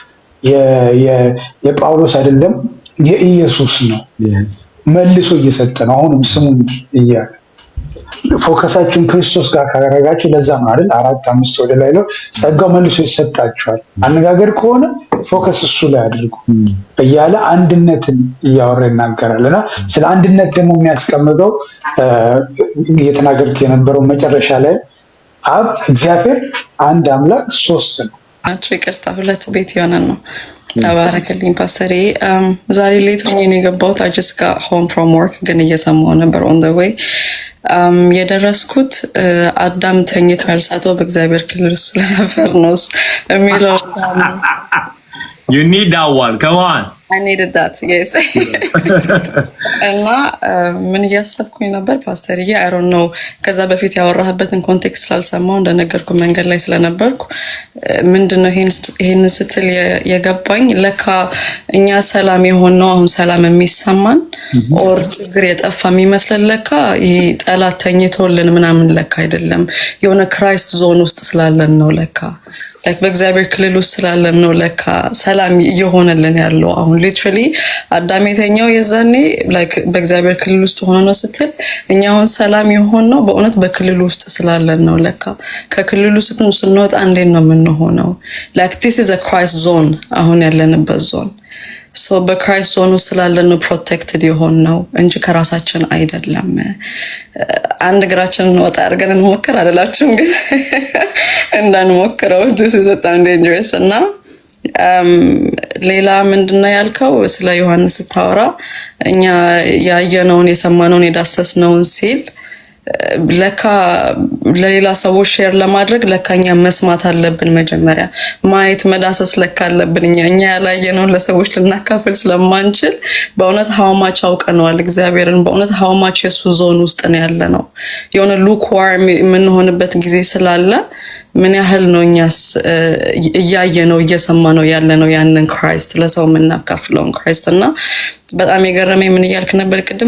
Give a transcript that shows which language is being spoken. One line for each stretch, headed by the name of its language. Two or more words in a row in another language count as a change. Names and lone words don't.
Amharic: የጳውሎስ አይደለም፣ የኢየሱስ ነው። መልሶ እየሰጠ ነው። አሁንም ስሙን እያለ ፎከሳችሁን ክርስቶስ ጋር ካደረጋችሁ ለዛ ነው አይደል 4-5 ወደ ላይ ነው ጸጋው መልሶ ይሰጣችኋል። አነጋገር ከሆነ ፎከስ እሱ ላይ አድርጉ እያለ አንድነትን እያወራ ይናገራልና ስለ አንድነት ደግሞ የሚያስቀምጠው እየተናገርክ የነበረው መጨረሻ ላይ አብ እግዚአብሔር አንድ አምላክ ሶስት ነው። ይቅርታ 2 ቤት የሆነ ነው። ተባረክልኝ ፓስተሬ። ዛሬ ሌት ሆኜ ነው የገባሁት።
English: I just got home from work
Amharic: ግን እየሰማሁ ነበር
English: on the way
Amharic: የደረስኩት። አዳም ተኝቶ ያልሳተው በእግዚአብሔር ክልል ስለነበር ነው የሚለው።
English: You need that one. Come on. I needed that. Yes.
Amharic: እና ምን እያሰብኩኝ ነበር ፓስተርዬ?
English: I don't know
Amharic: ከዛ በፊት ያወራህበትን ኮንቴክስት ስላልሰማሁ እንደነገርኩ መንገድ ላይ ስለነበርኩ ምንድነው ይሄን ስትል የገባኝ ለካ እኛ ሰላም የሆነው አሁን ሰላም የሚሰማን ኦር ችግር የጠፋ የሚመስለን ለካ ይሄ ጠላት ተኝቶልን ምናምን ለካ አይደለም። የሆነ
English: Christ zone
Amharic: ውስጥ ስላለን ነው ለካ በእግዚአብሔር ክልል ውስጥ ስላለን ነው ለካ ሰላም እየሆነልን ያለው። አሁን ሊትራሊ አዳም የተኛው የዛኔ በእግዚአብሔር ክልል ውስጥ ሆኖ ነው ስትል እኛ አሁን ሰላም የሆነው በእውነት በክልል ውስጥ ስላለን ነው ለካ። ከክልሉ ስንወጣ እንዴት ነው የምንሆነው?
English: this is a Christ zone
Amharic: አሁን ያለንበት ዞን። በክራይስት ዞን ውስጥ ስላለን ነው ፕሮቴክትድ የሆነው እንጂ ከራሳችን አይደለም። አንድ እግራችንን ወጣ አድርገን እንሞክር አይደላችሁም? ግን እንዳንሞክረው
English: this is
Amharic: በጣም dangerous እና ሌላ ምንድነው ያልከው ስለ ዮሐንስ ስታወራ እኛ ያየነውን የሰማነውን የዳሰስነውን ሲል ለካ ለሌላ ሰዎች ሼር ለማድረግ ለካኛ መስማት አለብን። መጀመሪያ ማየት መዳሰስ ለካ አለብን። እኛ ያላየነውን ለሰዎች ልናካፍል ስለማንችል በእውነት ሀውማች አውቀነዋል እግዚአብሔርን። በእውነት ሀውማች የሱ ዞን ውስጥ ነው ያለነው። የሆነ ሉክዋርም የምንሆንበት ጊዜ ስላለ ምን ያህል ነው እኛስ እያየነው እየሰማነው ያለነው ያንን ክራይስት ለሰው የምናካፍለውን ክራይስት። እና በጣም የገረመኝ ምን እያልክ ነበር ቅድም?